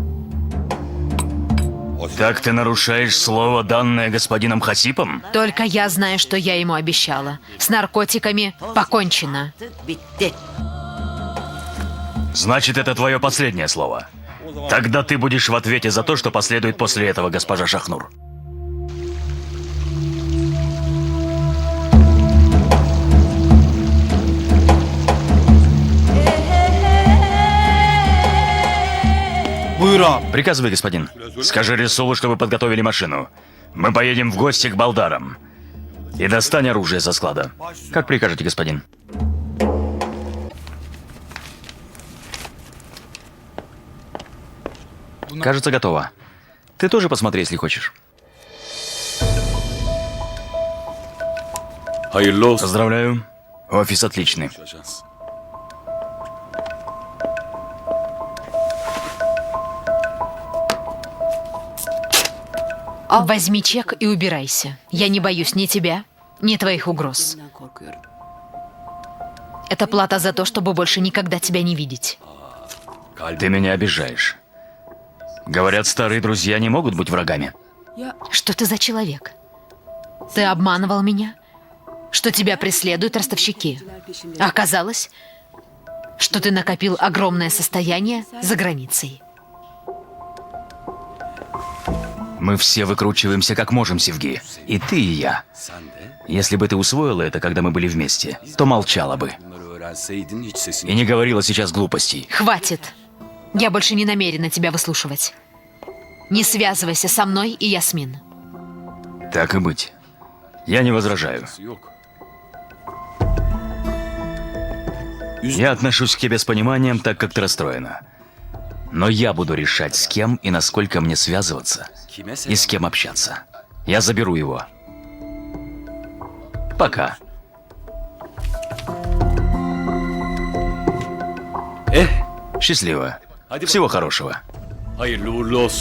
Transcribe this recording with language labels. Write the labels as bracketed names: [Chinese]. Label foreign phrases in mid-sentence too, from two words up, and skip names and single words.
[Russian] Так ты нарушаешь слово, данное господином Хасипом? Только я знаю, что я ему обещала. С наркотиками покончено. [Turkish] Bitti. [Russian] Значит, это твое последнее слово. Тогда ты будешь в ответе за то, что последует после этого, госпожа Шахнур. [Turkish] Buyur ağam. [Russian] Приказывай, господин. Скажи Рисулу, чтобы подготовили машину. Мы поедем в гости к Балдарам. И достань оружие со склада. Как прикажете, господин? Кажется, готово. Ты тоже посмотри, если хочешь. [Turkish] Hayırlı olsun. [Russian] Поздравляю. Офис отличный. Возьми чек и убирайся. Я не боюсь ни тебя, ни твоих угроз. [Turkish] Bundan korkuyorum. [Russian] Это плата за то, чтобы больше никогда тебя не видеть. Ты меня обижаешь. Говорят, старые друзья не могут быть врагами. Что ты за человек? Ты обманывал меня? Что тебя преследуют ростовщики? А оказалось, что ты накопил огромное состояние за границей. Мы все выкручиваемся как можем, Севги. И ты, и я. Если бы ты усвоила это, когда мы были вместе, то молчала бы. [Turkish] Bunları öğrenseydin hiç sesini... [Russian] И не говорила сейчас глупостей. Хватит. Я больше не намерена тебя выслушивать. Не связывайся со мной и Ясмин. Так и быть. Я не возражаю. [Turkish] Yok. [Russian] Я отношусь к тебе с пониманием, так как ты расстроена. Но я буду решать, с кем и насколько мне связываться, [Turkish] Kime [Russian] и с кем общаться. Я заберу его. Пока. Счастливо. Всего хорошего. [Turkish] Hayırlı uğurlu olsun.